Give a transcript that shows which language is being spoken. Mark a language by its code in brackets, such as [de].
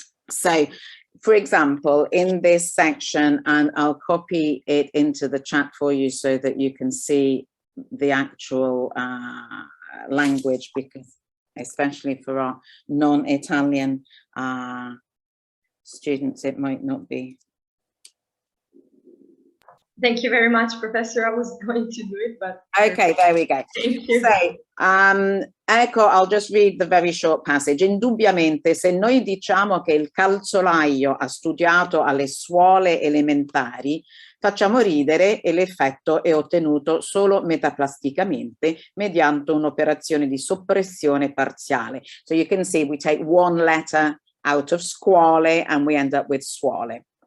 [en] So, for example, in this section, and I'll copy it into the chat for you so that you can see the actual language, because especially for our non-Italian students, it might not be. Thank you very much, Professor. I was going to do it, but... Okay, there we go. Thank you. So, ecco, I'll just read the very short passage. [it] Indubbiamente, se noi diciamo che il calzolaio ha studiato alle scuole elementari, facciamo ridere e l'effetto è ottenuto solo metaplasticamente mediante un'operazione di soppressione parziale. [en] So you can see we take one letter out of scuole and we end up with suole.